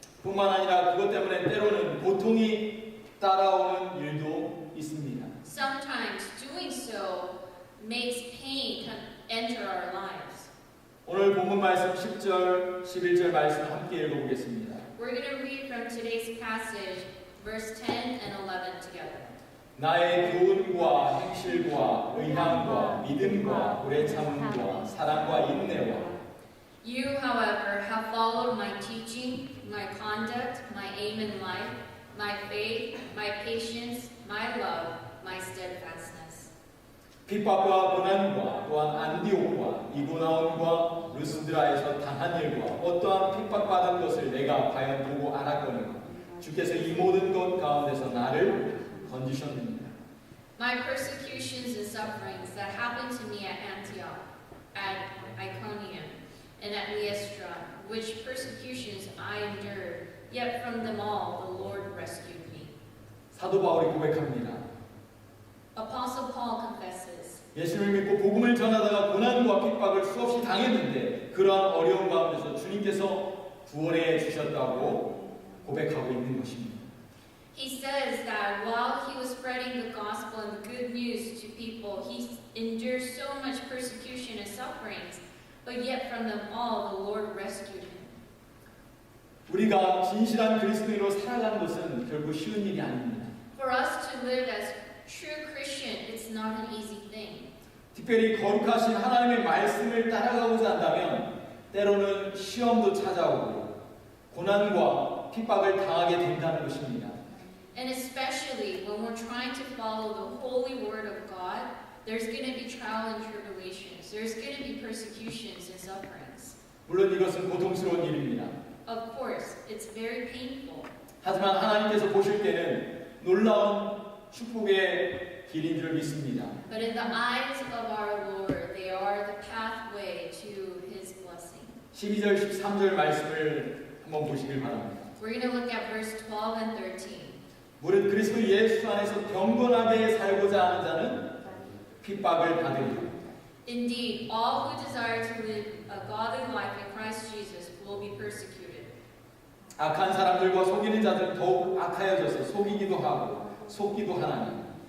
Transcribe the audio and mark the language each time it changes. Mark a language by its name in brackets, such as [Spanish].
[Korean] 뿐만 아니라 그것 때문에 때로는 고통이 따라오는 일도 있습니다. [English] Sometimes doing so makes pain enter our lives. [Korean] 오늘 본문 말씀 10절, 11절 말씀 함께 읽어보겠습니다. [English] We're going to read from today's passage, verse 10 and 11 together. [Korean] 나의 교훈과 행실과 의함과 믿음과 오래 참음과 사랑과 인내와 [English] You, however, have followed my teaching, my conduct, my aim in life, my faith, my patience, my love, my steadfastness. [Korean] 핍박과 고난과 또한 안디옥과 이고나온과 루스드라에서 당한 일과 어떠한 핍박받은 것을 내가 과연 보고 알았거니와 주께서 이 모든 것 가운데서 나를 건지셨느니라. [English] My persecutions and sufferings that happened to me at Antioch, at Iconium, and at Lystra, which persecutions I endured, yet from them all the Lord rescued me. [Korean] 사도 바울이 고백합니다. [English] Apostle Paul confesses, [Korean] 예수를 믿고 복음을 전하다가 고난과 핍박을 수없이 당했는데 그러한 어려운 가운데서 주님께서 구원해 주셨다고 고백하고 있는 것입니다. [English] he says that while he was spreading the gospel and the good news to people, he endured so much persecution and sufferings, but yet from them all the Lord rescued him. [Korean] 우리가 진실한 그리스도인으로 살아가는 것은 결국 쉬운 일이 아닙니다. [English] For us to live as true Christian, it's not an easy thing. [Korean] 특별히 거룩하신 하나님의 말씀을 따라가고자 한다면 때로는 시험도 찾아오고 고난과 핍박을 당하게 된다는 것입니다. [English] And especially when we're trying to follow the holy word of God, there's going to be trial and tribulations. There's going to be persecutions and sufferings. [Korean] 물론 이것은 고통스러운 일입니다. [English] Of course, it's very painful. [Korean] 하지만 하나님께서 보실 때는 놀라운 축복의 길인 줄 믿습니다. [English] But in the eyes of our Lord, they are the pathway to His blessing. [Korean] 12절, 13절 말씀을 한번 보시길 바랍니다. [English] We're going to look at verse 12 and 13. [Korean] 무릇 그리스도 예수 안에서 경건하게 살고자 하는 자는 핍박을 받으리라. [English] Indeed, all who desire to live a godly life in Christ Jesus will be persecuted. [Korean] 악한 사람들과 속이는 자들은 더욱 악하여져서 속이기도 하고 속기도 하나니